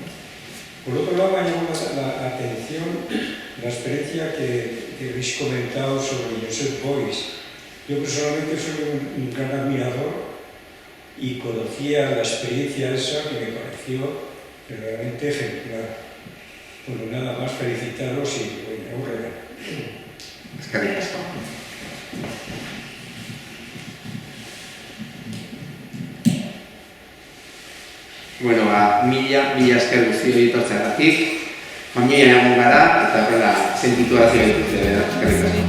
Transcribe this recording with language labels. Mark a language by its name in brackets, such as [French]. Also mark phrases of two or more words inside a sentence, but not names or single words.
[Spanish] Por otro lado, me llama la atención la experiencia que habéis comentado sobre Josep Boix. Yo personalmente soy un gran admirador y conocía la experiencia esa que me pareció realmente ejemplar. Bueno, nada más felicitaros y un regalo. [Basque] Bueno, mila esker guztioi etortzeagatik. Familian egon gara eta horrela sentitu arazi dituzte eskerrik